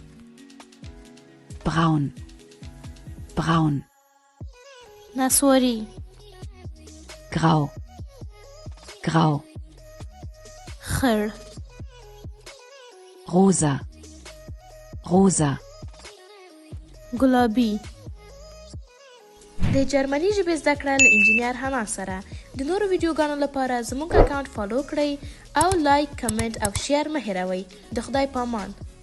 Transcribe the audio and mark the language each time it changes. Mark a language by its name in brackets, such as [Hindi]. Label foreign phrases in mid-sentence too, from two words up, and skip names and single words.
[German] Braun. Braun. [Pashto] نسواری. [German] Grau. Grau. [Pashto] خړ. [German] Rosa. Rosa. [Pashto] ګلابي. د جرمني ژبې زده کړه له انجینیر حمام سره. د نورو ویډیوګانو لپاره زموږ اکاونټ فالو کړئ او لایک، کمنټ او شیر مه هیروئ. د خدای پامان.